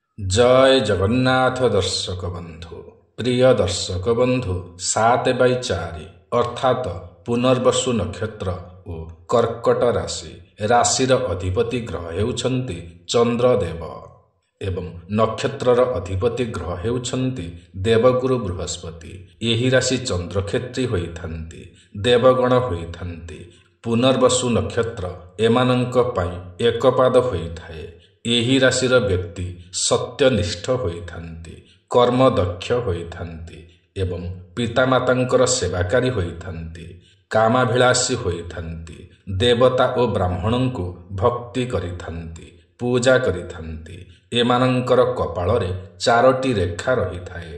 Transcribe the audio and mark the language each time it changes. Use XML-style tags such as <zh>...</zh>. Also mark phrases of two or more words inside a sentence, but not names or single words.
<or>ଜୟ ଜଗନ୍ନାଥ ଦର୍ଶକ ବନ୍ଧୁ ପ୍ରିୟ ଦର୍ଶକ ବନ୍ଧୁ 7/4 ଅର୍ଥାତ୍ ପୁନର୍ବସୁ ନକ୍ଷତ୍ର ଓ କର୍କଟ ରାଶି ରାଶିର ଅଧିପତି ଗ୍ରହ ହେଉଛନ୍ତି ଚନ୍ଦ୍ରଦେବ ଏବଂ ନକ୍ଷତ୍ରର ଅଧିପତି ଗ୍ରହ ହେଉଛନ୍ତି ଦେବଗୁରୁ ବୃହସ୍ପତି। ଏହି ରାଶି ଚନ୍ଦ୍ରକ୍ଷେତ୍ରୀ ହୋଇଥାନ୍ତି, ଦେବଗଣ ହୋଇଥାନ୍ତି। ପୁନର୍ବସୁ ନକ୍ଷତ୍ର ଏମାନଙ୍କ ପଇ ଏକପାଦ ହୋଇଥାଏ। ଏହି ରାଶିର ବ୍ୟକ୍ତି ସତ୍ୟନିଷ୍ଠ ହୋଇଥାନ୍ତି, କର୍ମଦକ୍ଷ ହୋଇଥାନ୍ତି ଏବଂ ପିତାମାତାଙ୍କର ସେବାକାରୀ ହୋଇଥାନ୍ତି, କାମାଭିଳାଷୀ ହୋଇଥାନ୍ତି, ଦେବତା ଓ ବ୍ରାହ୍ମଣଙ୍କୁ ଭକ୍ତି କରିଥାନ୍ତି, ପୂଜା କରିଥାନ୍ତି। ଏମାନଙ୍କର କପାଳରେ 4ଟି ରେଖା ରହିଥାଏ।</or>